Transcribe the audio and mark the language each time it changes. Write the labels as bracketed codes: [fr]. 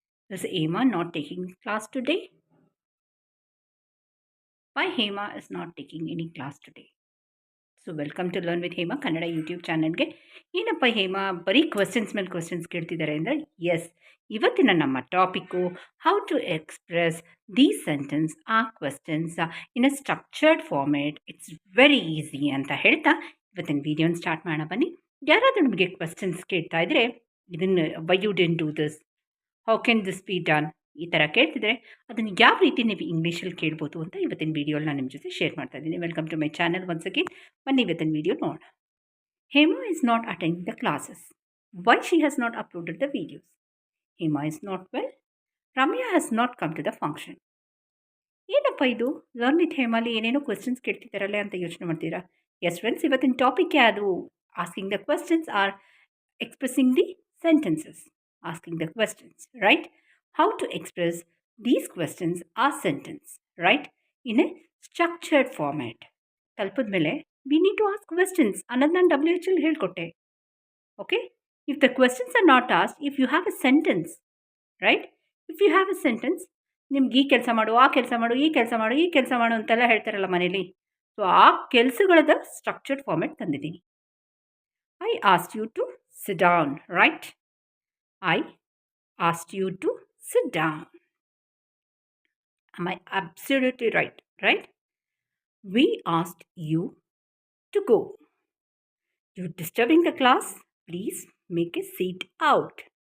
[en] Is Hema not taking class today? Why Hema is not taking any class today? So welcome to learn with [kn] Hema Kannada YouTube ಚಾನಲ್ಗೆ. ಏನಪ್ಪ ಹೇಮಾ ಬರೀ questions ಮೇಲೆ questions ಕೇಳ್ತಿದ್ದಾರೆ ಅಂದರೆ, S, ಇವತ್ತಿನ ನಮ್ಮ topic [en] How to express these sentence or questions in a structured format. It's very easy [kn] ಅಂತ ಹೇಳ್ತಾ ಇವತ್ತಿನ ವೀಡಿಯೋನ ಸ್ಟಾರ್ಟ್ ಮಾಡೋಣ ಬನ್ನಿ. ಯಾರಾದರೂ ನಿಮಗೆ ಕ್ವಶನ್ಸ್ ಕೇಳ್ತಾ ಇದ್ದರೆ, ಇದನ್ನು [en] why you didn't do this, how can this be done, [kn] ಈ ಥರ ಕೇಳ್ತಿದ್ರೆ ಅದನ್ನು ಯಾವ ರೀತಿ ನೀವು ಇಂಗ್ಲೀಷಲ್ಲಿ ಕೇಳ್ಬೋದು ಅಂತ ಇವತ್ತಿನ ವೀಡಿಯೋಲಿ ನಾನು ನಿಮ್ಮ ಜೊತೆ ಶೇರ್ ಮಾಡ್ತಾ ಇದ್ದೀನಿ. [en] Welcome to my channel once again. [kn] ಬನ್ನಿ ಇವತ್ತಿನ ವೀಡಿಯೋ ನೋಡೋಣ. [en] Hema is not attending the classes. Why she has not uploaded the videos? Hema is not well. Ramya has not come to the function. [kn] ಏನಪ್ಪ ಇದು ಲರ್ನ್ ವಿತ್ ಹೇಮಾಲಿ ಏನೇನೋ questions ಕೇಳ್ತಿದ್ದಾರಲ್ಲ ಅಂತ ಯೋಚನೆ ಮಾಡ್ತೀರಾ? [en] yes friends, [kn] ಇವತ್ತಿನ ಟಾಪಿಕ್ಕೇ ಅದು. [en] Asking the questions or expressing the sentences. Asking the questions, right? How to express these questions or sentence, right? In a structured format. [kn] ತಲುಪಿದ ಮೇಲೆ [en] we need to ask questions. [kn] ಅನ್ನೋದು ನಾನು WH ಹೇಳ್ಕೊಟ್ಟೆ. [en] Okay? If the questions are not asked, if you have a sentence, right? If you have a sentence, [kn] ನಿಮ್ಗೆ ಈ ಕೆಲಸ ಮಾಡು, ಆ ಕೆಲಸ ಮಾಡು, ಈ ಕೆಲಸ ಮಾಡು, ಈ ಕೆಲಸ ಮಾಡು ಅಂತೆಲ್ಲ ಹೇಳ್ತಾರಲ್ಲ ಮನೇಲಿ. ಸೊ ಆ ಕೆಲಸಗಳದ ಸ್ಟ್ರಕ್ಚರ್ಡ್ ಫಾರ್ಮೆಟ್ ತಂದಿದ್ದೀನಿ. [en] I asked you to sit down, right? I asked you to sit down. Am I absolutely right? Right? We asked you to go. You're disturbing the class. Please make a seat out.